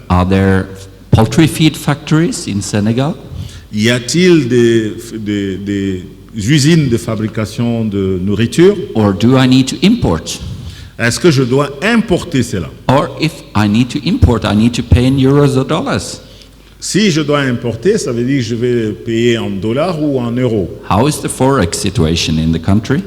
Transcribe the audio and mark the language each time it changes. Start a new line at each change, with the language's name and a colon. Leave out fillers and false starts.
English: Are there poultry feed factories in Senegal?
French: Y a-t-il des usines de fabrication de nourriture?
English: Or do I need to import?
French: Est-ce que je dois importer cela?
English: Or if I need to import, I need to pay in euros or dollars.
French: Si je dois importer, ça veut dire que je vais payer en dollars ou en euros.
English: How is the forex situation in the country?